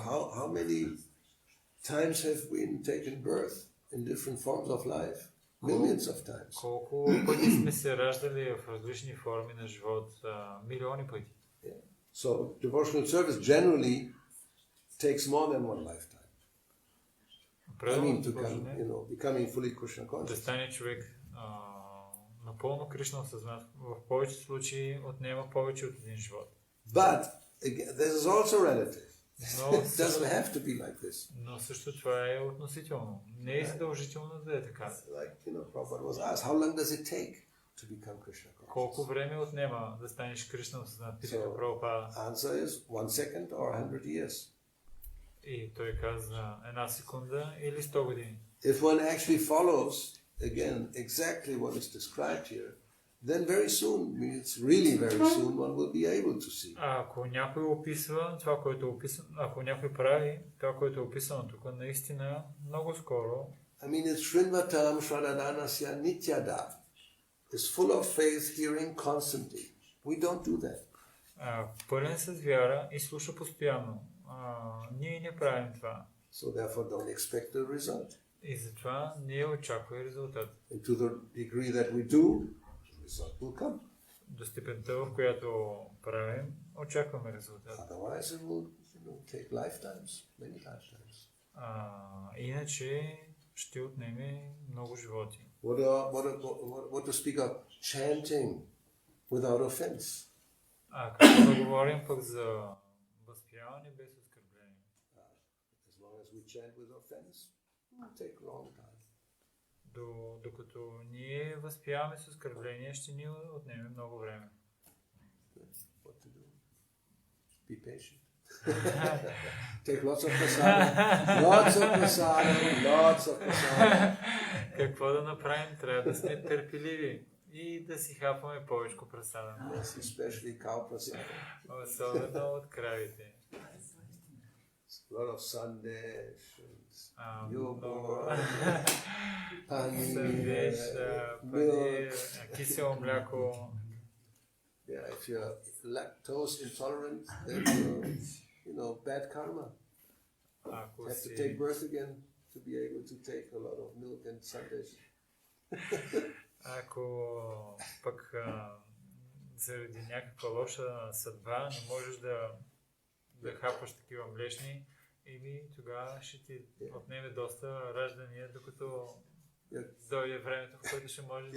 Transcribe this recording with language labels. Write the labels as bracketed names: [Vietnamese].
[English] How many times have we taken birth in different forms of life? Millions of times. [Bulgarian] Колко пъти сме се раждали в различни форми на живот? Милиони пъти. [English] Yeah. So devotional service generally takes more than one lifetime. I mean, to come, becoming fully Krishna conscious. [Bulgarian] Да стане човек напълно Кришна осъзнат, в повечето случаи отнема повече от един живот. [English] But again, this is also relative. It doesn't have to be like this. [Bulgarian] Но също това е относително. Не е задължително да е така. [English] Like, Prabhupada was asked, how long does it take to become Krishna conscious? [Bulgarian] Колко време отнема да станеш Кришна осъзнат? Питаха Прабхупада. [English] Answer is 1 second or 100 years. [Bulgarian] И той каза 1 секунда или 100 години. [English] If one actually follows, again, exactly what is described here, then very soon, means really very soon, one will be able to see. [Bulgarian] Ако някой описва това, което е описано, ако някой прави това, което е описано тук, наистина много скоро. [English] I mean, it's Srinvatam Shradanasya Nityada. It's full of faith, hearing constantly. We don't do that. [Bulgarian] Пълен с вяра и слуша постоянно. Ние не правим това. [English] So therefore, don't expect the result. [Bulgarian] И затова не очаква резултат. [English] And to the degree that we do, the result will come. [Bulgarian] До степента, в която правим, очакваме резултат. [English] Otherwise, it will take lifetimes, many lifetimes. [Bulgarian] Иначе ще отнеме много животи. [English] What to speak of chanting without offense? [Bulgarian] Какво да говорим пък за възпяване без оскърбление? [English] As long as we chant with offense, it will take a long time. [Bulgarian] Докато ние възпяваме с оскърбление, ще ни отнеме много време. [English] What to do? Be patient. Take lots of prasadam. Lots of prasadam. Lots of prasadam. [Bulgarian] Какво да направим? Трябва да сме търпеливи и да си хапваме повече прасадам. [English] Yes, especially cow prasadam. [Bulgarian] Особено от кравите. [English] A lot of sandesh, [Bulgarian] Много [English] paneer, [Bulgarian] панир, кисело мляко. [English] Yeah, if you're lactose intolerant, then you're, bad karma. [Bulgarian] Ако [English] You have to [Bulgarian] си, [English] take birth again to be able to take a lot of milk and sandesh. [Bulgarian] ако пък заради някаква лоша съдба не можеш да хапваш такива млечни, тогава ще ти отнеме доста раждания, докато дойде времето, в което ще можеш да